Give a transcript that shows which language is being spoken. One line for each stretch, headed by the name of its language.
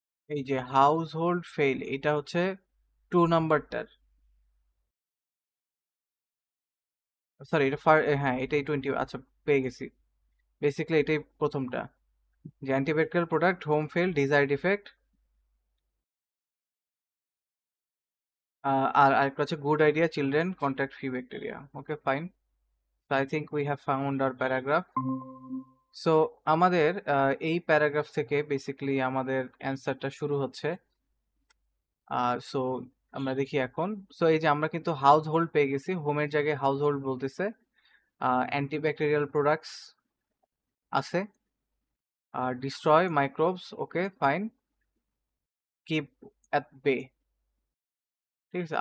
Bangla: এই যে house hold fail, এটা হচ্ছে 2 নাম্বারটার, সরি এটা হ্যাঁ এটাই 20, আচ্ছা পেয়ে গেছি। বেসিক্যালি এটাই প্রথমটা, যে antibacterial product, home fail, desired effect, আর আরেকটা হচ্ছে good idea, children contact few bacteria, okay fine.
English: So I think we have found our paragraph.
Bangla: So আমাদের এই প্যারাগ্রাফ থেকে বেসিক্যালি আমাদের অ্যান্সারটা শুরু হচ্ছে। সো আমরা দেখি এখন। সো এই যে আমরা কিন্তু হাউস হোল্ড পেয়ে গেছি, হোমের জায়গায় হাউস হোল্ড বলতেছে। অ্যান্টিব্যাকটেরিয়াল প্রোডাক্টস আছে, destroy microbes, okay fine, keep at বে, ঠিক আছে।